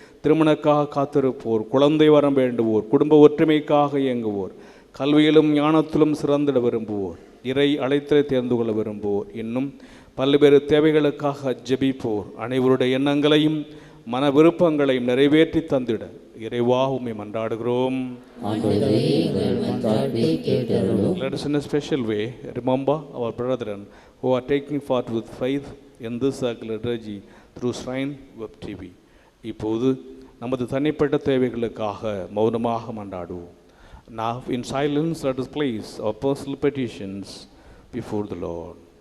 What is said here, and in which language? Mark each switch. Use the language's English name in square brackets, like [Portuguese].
[Tamil] திருமணக்காக காத்திருப்போர், குழந்தை வரம் வேண்டுவோர், குடும்ப ஒற்றுமைக்காக இயங்குவோர், கல்வியிலும் ஞானத்திலும் சிறந்திட விரும்புவோர், இறை அழைத்தலை தேர்ந்து கொள்ள விரும்புவோர், இன்னும் பல்வேறு தேவைகளுக்காக ஜெபிப்போர் அனைவருடைய எண்ணங்களையும் மன விருப்பங்களையும் நிறைவேற்றி தந்திட இறைவாவுமை மன்றாடுகிறோம். [English] Let us in a special way remember our brethren who are taking part with faith in this sacred liturgy through Shrine Web TV. [Tamil] இப்போது நமது தனிப்பட்ட தேவைகளுக்காக மௌனமாக மன்றாடுவோம். [English] Now in silence let us place our personal petitions before the Lord.